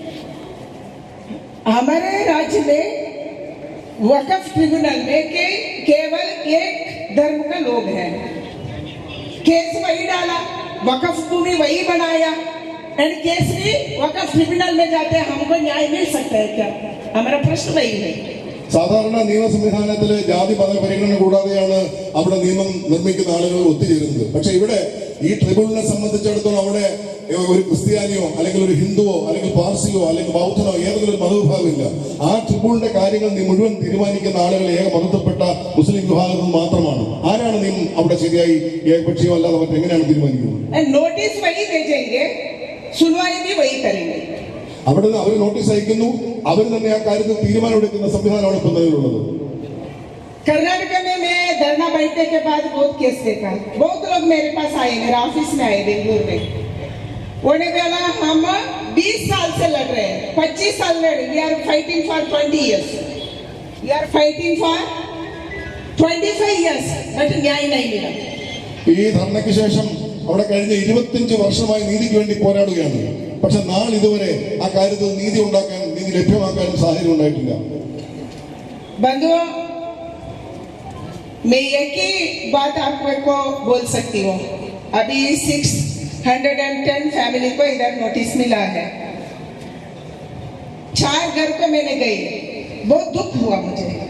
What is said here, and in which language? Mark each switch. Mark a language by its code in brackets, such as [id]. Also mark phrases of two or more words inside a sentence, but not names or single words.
[hi] हमारे राज्य में वकफ ट्रिब्यूनल में केवल एक धर्म का लोग हैं। केस वही डाला, वकफ भूमि वही बनाया, एंड केस भी वकफ ट्रिब्यूनल में जाते हैं। हमको न्याय मिल सकता है क्या? हमारा प्रश्न वही है। [ml] സാധാരണ നിയമ സംവിധാനത്തില് ജാതി മത പരിഗണന കൂടാതെയാണ് അവിടെ നിയമം നിർമ്മിക്കുന്ന ആളുകൾ ഒത്തുചേരുന്നത്. പക്ഷെ ഇവിടെ ഈ ട്രിബ്യൂണലിനെ സംബന്ധിച്ചിടത്തോളം അവിടെ ഒരു ക്രിസ്ത്യാനിയോ അല്ലെങ്കിൽ ഒരു ഹിന്ദുവോ അല്ലെങ്കിൽ പാർസിയോ അല്ലെങ്കിൽ ബൗദ്ധനോ ഏതെങ്കിലും ഒരു മതവിഭാഗമില്ല. ആ ട്രിബ്യൂണലിന്റെ കാര്യങ്ങൾ മുഴുവൻ തീരുമാനിക്കുന്ന ആളുകൾ ഏക മതത്തിൽപ്പെട്ട മുസ്ലിം വിഭാഗത്തിൽ മാത്രമാണ്. ആരാണ് നിയമം അവിടെ ശരിയായി ഏകപക്ഷീയോ അല്ലാതെ മറ്റെങ്ങനെയാണ് തീരുമാനിക്കുന്നത്? [hi] नोटिस वही भेजेंगे, सुनवाई भी वही करेंगे. [ml] അവിടെ നിന്ന് അവർ നോട്ടീസ് അയക്കുന്നു, അവർ തന്നെ ആ കാര്യത്തിൽ തീരുമാനമെടുക്കുന്ന സംവിധാനമാണ് ഇപ്പം നിലവിലുള്ളത്. [hi] कर्नाटक में मैं धरना बैठने के बाद बहुत केस देखा, बहुत लोग मेरे पास आए, मेरे ऑफिस में आए बेंगलुरु में। उन्होंने बोला हम 20 साल से लड़ रहे हैं, 25 साल लड़े, [en] we are fighting for 20 years, we are fighting for 25 years, but [hi] न्याय नहीं मिला. [ml] ഈ ധർണയ്ക്ക് ശേഷം അവിടെ കഴിഞ്ഞ 25 വർഷമായി നീതിക്ക് വേണ്ടി പോരാടുകയാണ്. പക്ഷെ നാളിതുവരെ ആ കാര്യത്തിൽ നീതി ലഭ്യമാക്കാൻ സാഹചര്യം ഉണ്ടായിട്ടില്ല. [hi] बंधुओं, मैं एक ही बात आपको बोल सकती हूँ, अभी 610 फैमिली को इधर नोटिस मिला है। 4 घर को मैंने गई, बहुत दुख हुआ मुझे।